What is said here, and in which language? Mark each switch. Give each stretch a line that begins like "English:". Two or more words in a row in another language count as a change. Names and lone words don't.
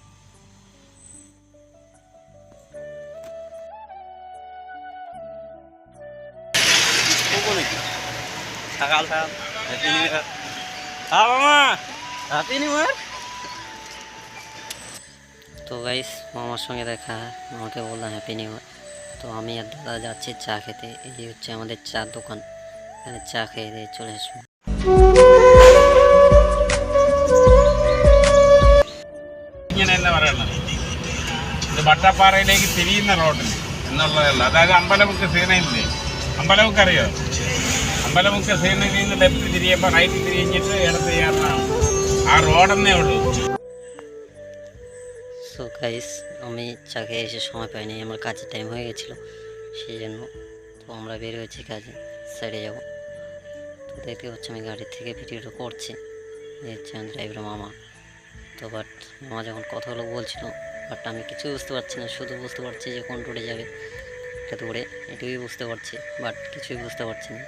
Bangla: সকাল সকাল
English: Happy New Year.
Bangla: হ্যাঁ মামা,
English: Happy New Year.
Bangla: তো গাইস, মামার সঙ্গে দেখা, মামাকে বললাম
English: Happy New Year.
Bangla: তো আমি আর দাদা যাচ্ছি চা খেতে। এই হচ্ছে আমাদের চার দোকান, এখানে চা খেয়ে দিয়ে চলে আসবো।
Malayalam: ഇങ്ങനെയല്ല പറയണത്. ഇത് വട്ടപ്പാറയിലേക്ക് തിരിയുന്ന റോഡിന് എന്നുള്ളതല്ല. അതായത് അമ്പലമുക്ക് സീനയില്ലേ, അമ്പലമുക്ക് അറിയോ? അമ്പലമുക്ക് സീനയിൽ നിന്ന് ലെഫ്റ്റ് തിരിയുമ്പോൾ റൈറ്റ് തിരിഞ്ഞിട്ട് ഇടത്ത് ചേർന്ന ആ റോഡെന്നേ ഉള്ളൂ.
English: So guys,
Bangla: আমি চা খেয়ে এসে সময় পাইনি, আমার কাজের টাইম হয়ে গেছিলো, সেই জন্য তো আমরা বের হয়েছি কাজে, সাইডে যাব। তো দেখতে পাচ্ছি আমি গাড়ি থেকে ভিডিওটা করছি, দেখছি ড্রাইভার মামা। তো বাট মামা যখন কথাগুলো বলছিল, বাট আমি কিছু বুঝতে পারছি না, শুধু বুঝতে পারছি যে কোন রোডে যাবে, এটা দৌড়ে এটুকুই বুঝতে পারছি, বাট কিছুই বুঝতে পারছি না।